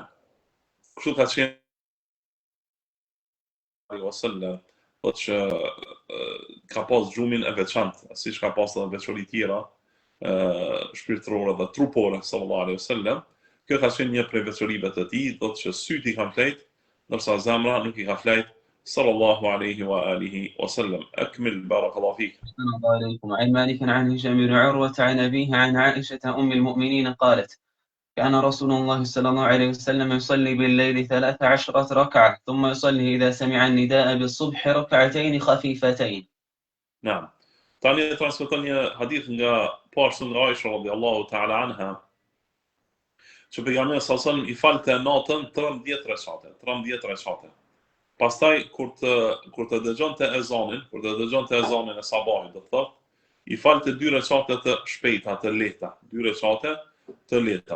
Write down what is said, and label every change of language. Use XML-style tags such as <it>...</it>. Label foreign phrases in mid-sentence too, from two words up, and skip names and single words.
<sq>Kështu ka qenë sallallahu thotë që ka pas gjumin e veçantë, siç ka pas edhe veçori tjera shpirtërore dhe trupore</sq> <ar>صلى الله عليه وسلم.</ar> <sq>Kjo ka qenë një prej veçorive të tij, thotë që syti i kanë flejt, ndërsa zemra nuk I ka flejt</sq> <ar>صلى الله عليه وعلى آله وسلم. أكمل بارك الله فيك. السلام عليكم. عن مالك عن هشام بن عروة عن أبيه عن عائشة أم المؤمنين قالت: كان رسول الله صلى الله عليه وسلم يصلي بالليل 13 ركعة ثم يصلي إذا سمع النداء بالصبح ركعتين خفيفتين. نعم.</ar> <sq>Tani transmeton një hadith nga pashtu nga Aisha</sq> <ar>رضي الله تعالى عنها,</ar> <sq>që pejgamberi</sq> <ar>صلى الله عليه وسلم</ar> <sq>I falte natën 13 recate. Pastaj kur të dëgjonte ezanin e sabahit, do thotë, I falte 2 recate të shpejta, të lehta, 2 recate të lehta.</sq>